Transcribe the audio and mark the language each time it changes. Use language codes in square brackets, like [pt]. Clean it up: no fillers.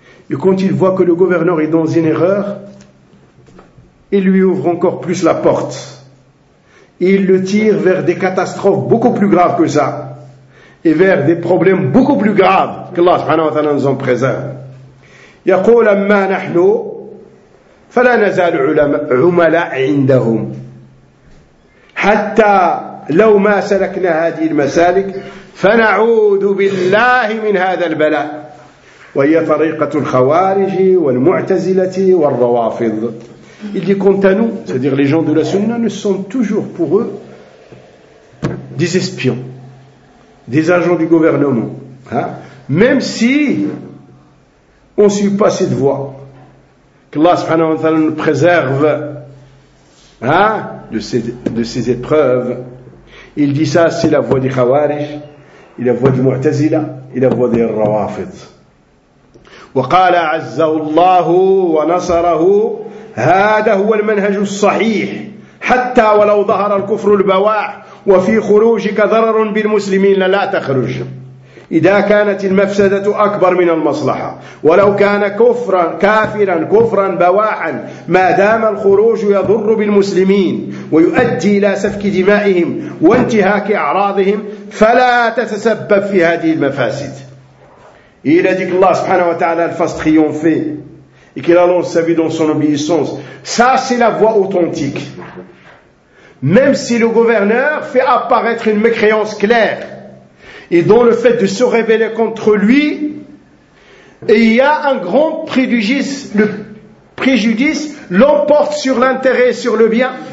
[fr] Et quand ils voient que le gouverneur est dans une erreur, ils lui ouvrent encore plus la porte. Ils le tirent vers des catastrophes beaucoup plus graves que ça. Et vers des problèmes beaucoup plus graves qu'Allah subhanahu wa ta'ala nous en préserve. [ar] يقول أما نحن فلا نزال عملاء عندهم حتى لو ما سلكنا هذه المسالك فنعوذ بالله من هذا البلاء وهي طريقة الخوارج والمعتزلة والروافض. [fr] Il dit quant à nous, c'est-à-dire les gens de la sunna, nous sommes toujours pour eux des espions, des agents du gouvernement, hein? Même si on ne suit pas cette voie. Qu'Allah subhanahu wa ta'ala nous préserve, hein, de ces épreuves. Il dit ça, c'est la voie du Khawarij, et la voie du Mu'tazila, et la voie des Rawafid. [ar] وقال عز الله ونصره هذا هو المنهج الصحيح حتى ولو ظهر الكفر البواح وفي خروجك ضرر بالمسلمين لا تخرج إذا كانت المفسدة أكبر من المصلحة ولو كان كفرا كافرا كفرا بواحا ما دام الخروج يضر بالمسلمين ويؤدي إلى سفك دمائهم وانتهاك أعراضهم فلا تتسبب في هذه المفاسد. [fr] Et il a dit que Allah subhanahu wa ta'ala le fasse triompher et qu'il allonge sa vie dans son obéissance. Ça, c'est la voie authentique. Même si le gouverneur fait apparaître une mécréance claire et dont le fait de se révéler contre lui, et il y a un grand préjudice, le préjudice l'emporte sur l'intérêt et sur le bien.